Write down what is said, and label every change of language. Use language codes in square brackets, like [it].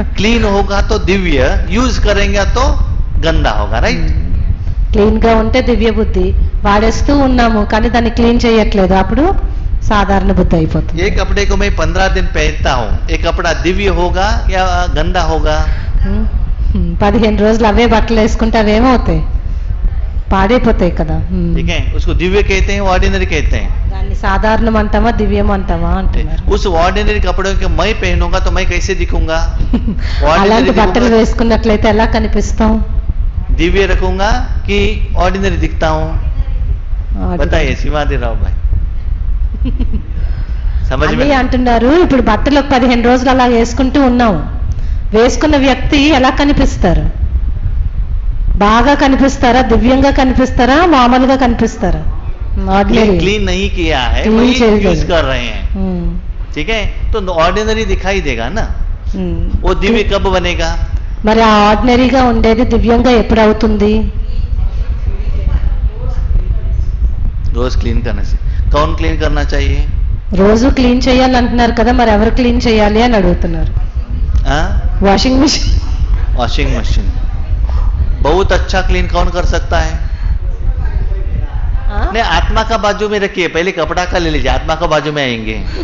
[hi] Clean होगा तो Divya, use करेंगे तो गंदा होगा, राइट? [te] క్లీన్ గా ఉంటే దివ్య బుద్ధి, వాడేస్తూ ఉన్నాము కానీ దాన్ని క్లీన్ చేయట్లేదు, అప్పుడు సాధారణ బుద్ధి అయిపోతుంది. [hi] ये कपड़े को मैं 15 दिन पहनता हूँ, ये कपड़ा दिव्य होगा या गंदा होगा? [te] 15 రోజులు అవే బట్టలు వేసుకుంటే అవేమవుతాయి, పాడైపోతాయి కదా. [hi] ठीक है, उसको दिव्य कहते हैं, ऑर्डिनरी कहते हैं. [te] దాన్ని సాధారణం అంటామా దివ్యం అంటామా అంటున్నారు. [hi] उस ऑर्डिनरी कपड़ों के मैं पहनूंगा तो मैं कैसे दिखूंगा? అలాంటి బట్టలు వేసుకున్నట్లయితే ఎలా కనిపిస్తాం? दिव्य रखूंगा कि ऑर्डिनरी दिखता हूँ? बताइए सीमांत राव भाई. समझ में [te] అంటున్నారు. ఇప్పుడు బట్టలు 15 రోజులు అలా వేసుకుంటూ ఉన్నాం, వేసుకున్న వ్యక్తి ఎలా కనిపిస్తారు? బాగా కనిపిస్తారా, దివ్యంగా కనిపిస్తారా, మామూలుగా కనిపిస్తారా? [hi] क्लीन नहीं किया है, वही यूज कर रहे हैं. ठीक है, तो ऑर्डिनरी दिखाई देगा ना. वो दिव्य कब बनेगा? [te] మరి ఆ ఆర్డినరీగా ఉండేది దివ్యంగా ఎప్పుడు అవుతుంది? [hi] रोज क्लीन करने से. कौन क्लीन करना चाहिए? [te] రోజు క్లీన్ చేయాలంటున్నారు కదా, మరి ఎవరు క్లీన్ చేయాలి అని అడుగుతున్నారు. Washing machine. [hi] वॉशिंग मशीन बहुत अच्छा क्लीन कौन कर सकता है? नहीं, आत्मा का बाजू में रखिए, पहले कपड़ा का ले लीजिए, आत्मा का बाजू में आएंगे.